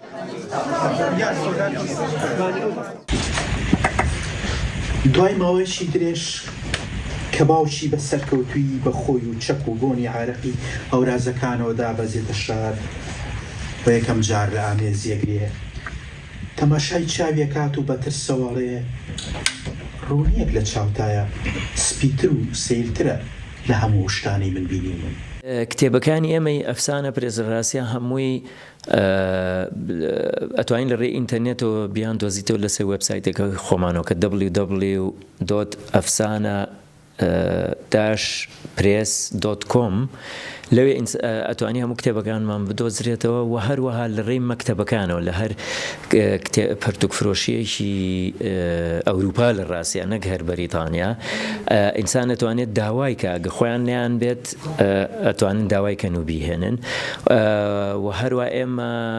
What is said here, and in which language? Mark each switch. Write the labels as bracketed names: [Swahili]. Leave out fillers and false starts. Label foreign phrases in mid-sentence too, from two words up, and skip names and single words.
[Central Kurdish] دوای ماوەیەکی درێژ کە باوکی بە سەرکەوتووی بە خۆی و چەک و بۆنی عارەقی هەورازەکانەوە دابەزێتە شار بە یەکەم جار لە ئامێزیەگرێ تەماشای چاویەکات و بەترسەوەڵێ ڕوونیەک لە چاوتایە سپیتر و سیرترە لە هەموو شتانی من بینی من. کتێبەکانی ئێمەی ئەفسانە پرێزەڕاستیە هەمووی ئەتوانین لە ڕێ ئینتەرنێتەوە بیان دۆزیتەوە لەسەر وێبسایتێکە خۆمانەوە کە www.afsana-press.com لەوێ ئەتوانی هەموو کتێبەکانمان بدۆزرێتەوە و هەروەها لە ڕێی مەکتەبەکانەوە لە هەر پەرتوکفرۆشیەکی ئەوروپا لە ڕاستیە نەک هەر بەریتانیا ئینسان ئەتوانێت داوای کە ئەگە خۆیان نیان بێت ئەتوانن داوای کەن و بیهێنن و هەروە ئێمە